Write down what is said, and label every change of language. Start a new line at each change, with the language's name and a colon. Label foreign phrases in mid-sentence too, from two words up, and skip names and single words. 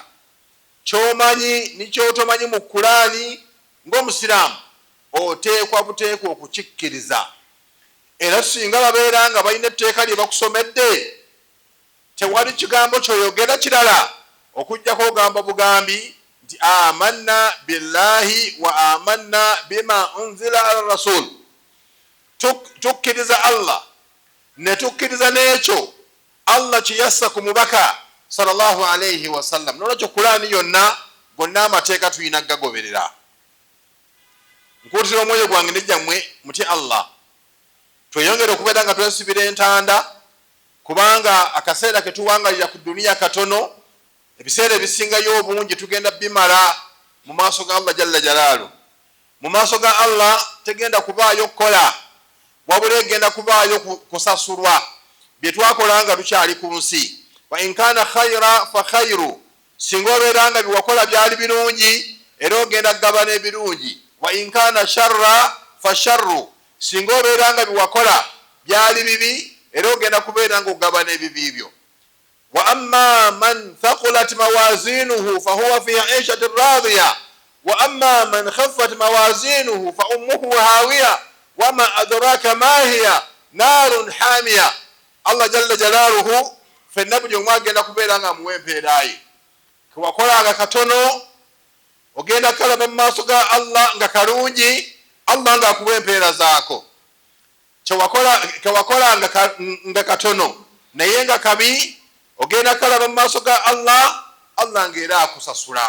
Ganda: Kyomanyi nikyotomanyi mu Qur'ani ng'omusiraamu oteekwa buteekwa okukikkiriza. Era singa babeera nga balina etteeka lye bakusomedde, tewali kigambo kyoyogera kirala okujjako ogamba bugambi nti
Arabic: آمنا بالله وآمنا بما أنزل على الرسول.
Ganda: Tukkiriza Allah ne tukkiriza n'ekyo Allah kiyassa ku mubaka
Arabic: صلى الله عليه وسلم.
Ganda: Nolwekyo Qur'ani yonna gonna amateeka tuyina gagoberera. Nkuutira omwoyo gwange nejjammwe mutye Allah, tweyongere okubeera nga twesibira entanda, kubanga akaseera ke tuwangalira ku duniya katono. Ebiseera ebisingayo obungi tugenda bimala mu maaso ga Allah
Arabic: جل جلاله.
Ganda: mu maaso ga Allah tegenda kubaayo kukola wabula egenda kubaayo kusasulwa bye twakola nga tukyali ku nsi.
Arabic: وإن كان خيرا فخير,
Ganda: singa obeera nga byewakola byali birungi era ogenda kugabana ebirungi.
Arabic: وإن كان شرا فشر,
Ganda: singa obeera nga byewakola byali bibi era ogenda kubeera nga ogabana ebibi byo.
Arabic: وأما من ثقلت موازينه فهو في عيشة راضية وأما من خفت موازينه فأمه هاوية وما أدراك ما هيه نار حامية.
Ganda: Allah
Arabic: جل جلاله
Ganda: fenna buli omu agenda kubeera nga muwempeerayi. Kewakolanga katono ogenda kalaba mu maaso ga Allah nga kalungi, Allah nga akuwa empeera zaako. Kewakolanga nga katono naye nga kabi, ogenda kalaba mu maaso ga Allah, Allah ng'era akusasula.